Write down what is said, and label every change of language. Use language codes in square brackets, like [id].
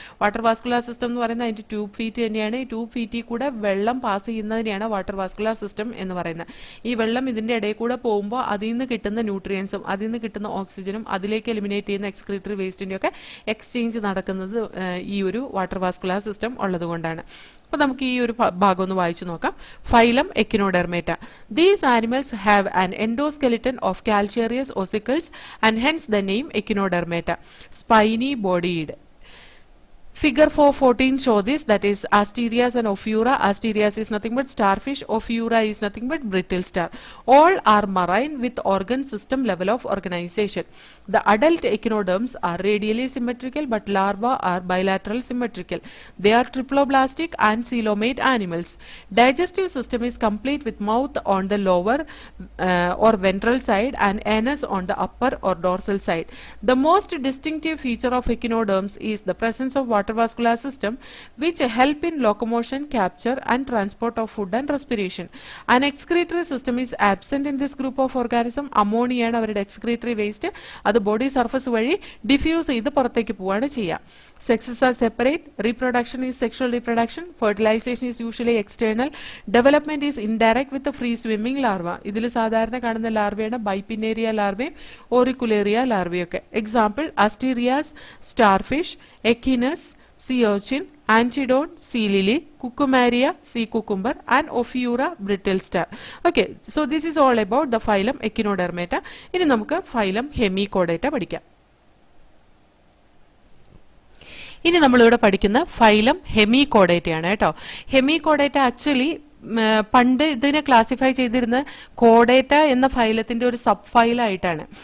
[ml] Water vascular system എന്ന് പറയുന്നത് അതിന്റെ ട്യൂബ് ഫീറ്റ് തന്നെയാണ്. ഈ ട്യൂബ് ഫീറ്റിൽ കൂടെ വെള്ളം പാസ് ചെയ്യുന്നതിനെയാണ് വാട്ടർ വാസ്കുലാർ സിസ്റ്റം എന്ന് പറയുന്നത്. ഈ വെള്ളം ഇതിന്റെ ഇടയിൽ കൂടെ പോകുമ്പോൾ അതിൽ നിന്ന് കിട്ടുന്ന ന്യൂട്രിയൻസും അതിൽ നിന്ന് കിട്ടുന്ന ഓക്സിജനും അതിലേക്ക് എലിമിനേറ്റ് ചെയ്യുന്ന എക്സ്ക്രീറ്ററി വേസ്റ്റിന്റെ ഒക്കെ എക്സ്ചേഞ്ച് നടക്കുന്നത് ഈ ഒരു വാട്ടർ വാസ്കുലാർ സിസ്റ്റം ഉള്ളത് കൊണ്ടാണ്. അപ്പൊ നമുക്ക് ഈ ഒരു ഭാഗം ഒന്ന് വായിച്ചു നോക്കാം. Phylum Echinodermata. [en] These animals have an endoskeleton of calcareous ossicles and hence the name Echinodermata. Spiny bodied. Figure 414 show this, that is Asterias and Ophiura. Asterias is nothing but starfish, Ophiura is nothing but brittle star. All are marine with organ system level of organization. The adult echinoderms are radially symmetrical but larvae are bilateral symmetrical. They are triploblastic and coelomate animals. Digestive system is complete with mouth on the lower or ventral side and anus on the upper or dorsal side. The most distinctive feature of echinoderms is the presence of water vascular system which help in locomotion, capture and transport of food and respiration. An excretory system is absent in this group of organism. Ammonia [ml] ആണ് അവരുടെ [en] excretory waste. [ml] അത് body surface വഴി diffuse ചെയ്ത് പുറത്തേക്ക് പോവാണ് ചെയ്യുക. [en] Sexes are separate. Reproduction is sexual reproduction. Fertilization is usually external. Development is indirect with the free swimming larva. [ml] ഇതിൽ സാധാരണ കാണുന്ന ലാർവയാണ് ബൈപിന്നേറിയ ലാർവയും ഓറിക്കുലേറിയ ലാർവയൊക്കെ. [en] Example Asterias, starfish, Echinus, sea urchin, Antidon, sea lily, Cucumaria, sea cucumber and Ophiura, brittle star. Okay, so this is all about the phylum Echinodermata. [ml] ഇനി നമുക്ക് phylum Hemichordata പഠിക്കാം. ഇനി നമ്മളിവിടെ പഠിക്കുന്ന phylum Hemichordata ആണ് കേട്ടോ. Hemichordata ആക്ച്വലി പണ്ട് ഇതിനെ ക്ലാസിഫൈ ചെയ്തിരുന്ന കോഡേറ്റ എന്ന ഫൈലത്തിന്റെ ഒരു സബ് ഫൈലായിട്ടാണ്.